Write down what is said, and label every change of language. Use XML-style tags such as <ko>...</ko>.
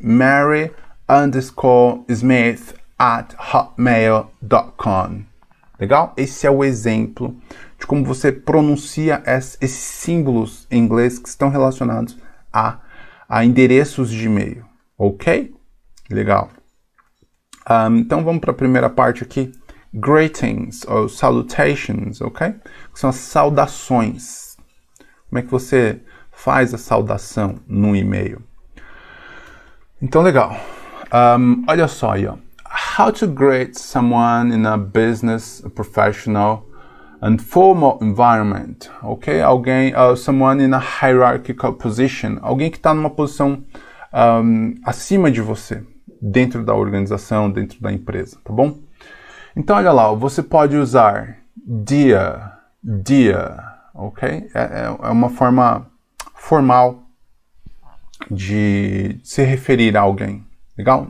<en>Mary underscore Smith at hotmail.com.</en> <pt>Legal? Esse é o exemplo de como você pronuncia esses símbolos em inglês que estão relacionados a endereços de e-mail, ok? Legal. Então vamos para a primeira parte aqui. Greetings ou salutations, ok? Que são as saudações. Como é que você faz a saudação no e-mail? Então, legal. Olha só aí, ó.</pt> <en>How to greet someone in a business, a professional, and formal environment, ok?</en> <pt>Alguém,</pt> <en>someone in a hierarchical position.</en> <pt>Alguém que está numa posição acima de você, dentro da organização, dentro da empresa, tá bom? Então, olha lá, você pode usar dear, ok? É uma forma formal de se referir a alguém, legal?</pt>